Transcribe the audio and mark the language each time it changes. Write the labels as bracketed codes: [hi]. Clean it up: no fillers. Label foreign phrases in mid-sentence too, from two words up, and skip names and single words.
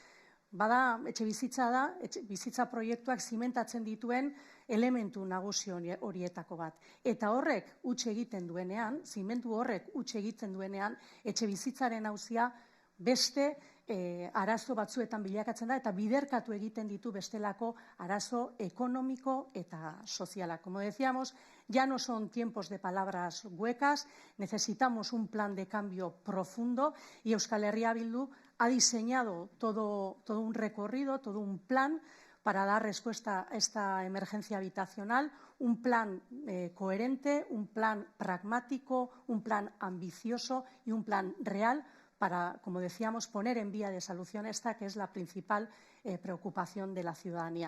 [eu] Bada, bizitza proiektuak zimentatzen dituen elementu nagusi horietako bat. Eta horrek huts egiten duenean, zimentu horrek huts egiten duenean, etxebizitzaren auzia beste arazo batzuetan bilakatzen da, eta biderkatu egiten ditu bestelako arazo ekonomiko eta sozialak. [es] Como decíamos, ya no son tiempos de palabras huecas, necesitamos un plan de cambio profundo, y Euskal Herria Bildu ha diseñado todo un recorrido, todo un plan para dar respuesta a esta emergencia habitacional, un plan coherente, un plan pragmático, un plan ambicioso y un plan real para, como decíamos, poner en vía de solución esta que es la principal preocupación de la ciudadanía.